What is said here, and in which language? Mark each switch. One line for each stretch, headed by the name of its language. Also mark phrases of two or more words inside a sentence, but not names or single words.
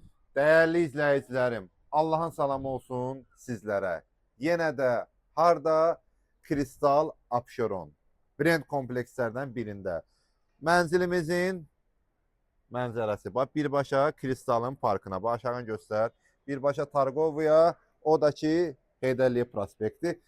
Turkish: Değerli izleyicilerim, Allah'ın salamı olsun sizlere.
Azerbaijani: Yine de harda Kristal Abşeron brend komplekslerden birinde. Mənzilimizin mənzərəsi. Bax, birbaşa Kristalın parkına. Bax, aşağı göstər. Birbaşa Targovaya, o da ki Heydərliyev prospekti.